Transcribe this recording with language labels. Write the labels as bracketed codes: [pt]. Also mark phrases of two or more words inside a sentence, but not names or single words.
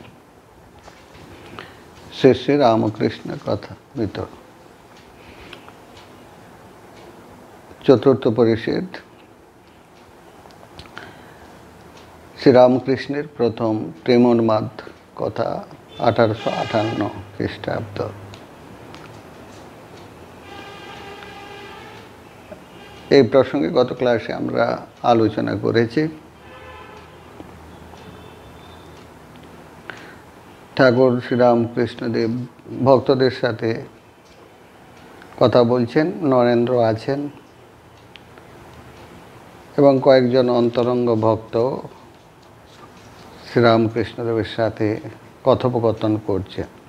[bn] শ্রী শ্রী রামকৃষ্ণ কথা বিতর চতুর্থ পরিচ্ছেদ। শ্রী রামকৃষ্ণের প্রথম প্রেমোন্মাদ কথা 1858 খ্রীষ্টাব্দ। এই প্রসঙ্গে গত ক্লাসে আমরা আলোচনা করেছি। ঠাকুর শ্রী রামকৃষ্ণদেব ভক্তদের সাথে কথা বলছেন, নরেন্দ্র আছেন এবং কয়েকজন অন্তরঙ্গ ভক্ত শ্রী রামকৃষ্ণদেবের সাথে কথোপকথন করছেন।